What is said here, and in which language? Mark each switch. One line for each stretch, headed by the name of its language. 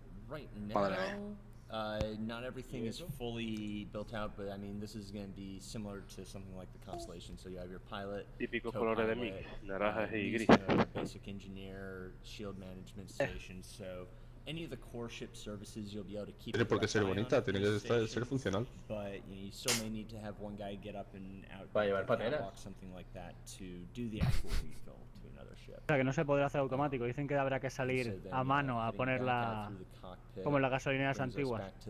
English: Right now, not everything is fully built out, but I mean, this is going to be similar to something like the Constellation. So you have your pilot,
Spanish: típicos colores de mí, naranjas y gris.
English: Basic engineer, shield management station. So any of the core ship services you'll be able to keep.
Spanish: Tiene por qué ser bonita, tiene que ser funcional.
English: But you still may need to have one guy get up and out,
Spanish: para llevar pateras,
English: something like that, to do the actual refill to another ship.
Spanish: O sea, que no se podrá hacer automático. Dicen que habrá que salir a mano a ponerla como en las gasolineras antiguas.